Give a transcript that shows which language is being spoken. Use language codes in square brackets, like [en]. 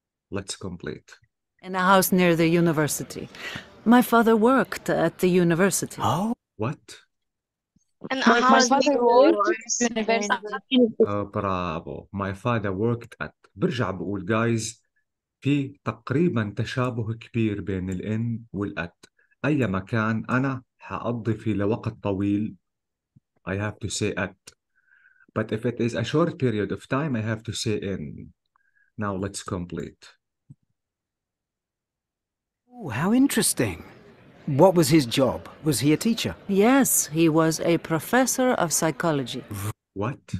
[en] Let's complete. In a house near the university. My father worked at the university. Oh. What? in a house father worked at university. برافو. My father worked at. [ar] برجع بقول guys في تقريبا تشابه كبير بين الإن والأت. أي مكان أنا حأقضي فيه لوقت طويل [en] I have to say at. But if it is a short period of time I have to say in. Now let's complete. Oh, how interesting. What was his job? Was he a teacher? Yes, he was a professor of psychology. What?